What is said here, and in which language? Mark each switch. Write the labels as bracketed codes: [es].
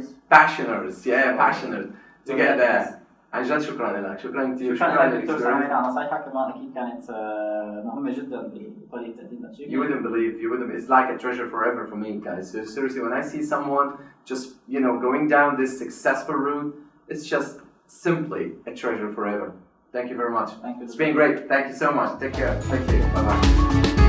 [en] passionate to get there. [ar] عن جد شكرا لك، شكرا كثير، شكرا لك دكتور سامي على نصايحك كمان أكيد كانت مهمة جدا بطريقة تقديم الشيء. [en] You wouldn't believe, it's like a treasure forever for me, guys. So seriously, when I see someone just, going down this successful route, it's just simply a treasure forever. Thank you very much. Thank you. It's been great. Thank you so much. Take care. Thank you. Bye-bye.